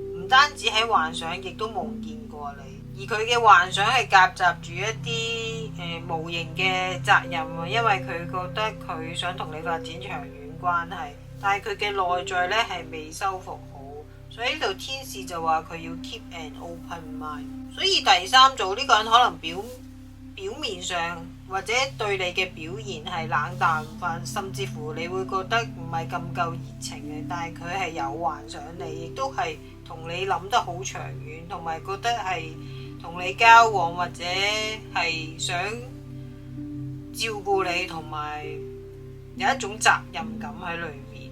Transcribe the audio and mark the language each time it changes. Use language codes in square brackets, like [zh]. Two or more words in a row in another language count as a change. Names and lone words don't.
[yue] 唔單止喺幻想，亦都夢見過你。而佢嘅幻想係夾雜住一啲無形嘅責任啊，因為佢覺得佢想同你發展長遠關係，但係佢嘅內在呢係未修復好，所以呢度天使就話佢要 [en] keep an open mind。 [yue] 所以第三組呢個人可能表面上或者對你嘅表現係冷淡化，甚至乎你會覺得唔係咁夠熱情嘅，但係佢係有幻想你，亦都係同你諗得好長遠，同埋覺得係同你交往或者係想照顧你，同埋有一種責任感喺裏面。